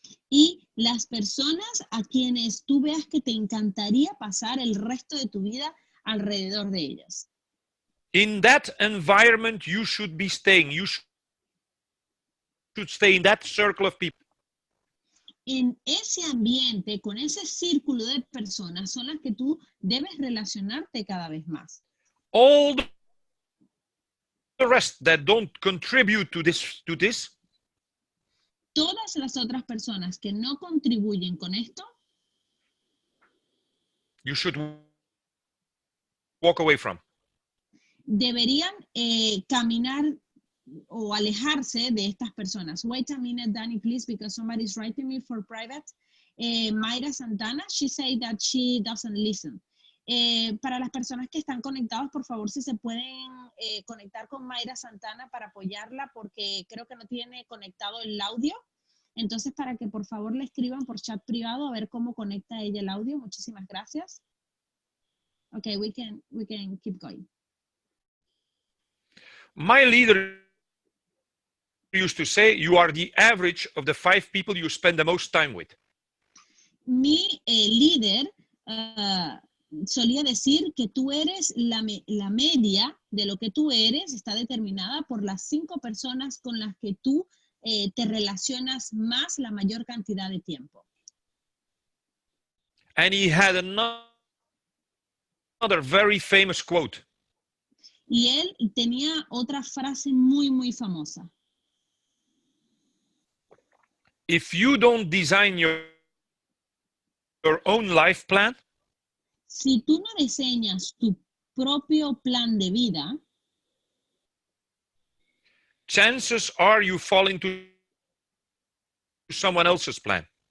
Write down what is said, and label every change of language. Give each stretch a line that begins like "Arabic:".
Spanish: Y las personas a quienes tú veas que te encantaría pasar el resto de tu vida alrededor de ellas.
English: In that environment, you should be staying. You should stay in that circle of people.
Spanish: En ese ambiente, con ese círculo de personas, son las que tú debes relacionarte cada vez más.
English: All the rest that don't contribute to this,
Spanish: todas las otras personas que no contribuyen con esto,
English: you should walk away from.
Spanish: Deberían caminar o alejarse de estas personas.
English: Wait a minute, Danny, please, because somebody's writing me for private. Mayra Santana, she said that she doesn't listen.
Spanish: Para las personas que están conectados, por favor, si se pueden conectar con Mayra Santana para apoyarla, porque creo que no tiene conectado el audio. Entonces, para que por favor le escriban por chat privado a ver cómo conecta ella el audio. Muchísimas gracias.
English: Okay, we can keep going. My leader used to say, you are the average of the 5 people you spend the most time with.
Spanish: Mi líder solía decir que tú eres la media de lo que tú eres, está determinada por las 5 personas con las que tú te relacionas más la mayor cantidad de tiempo.
English: And he had another very famous quote.
Spanish: Y él tenía otra frase muy, muy famosa.
English: If you don't design your own life plan,
Spanish: si tú no diseñas tu propio plan de vida,
English: chances are you fall into someone else's plan.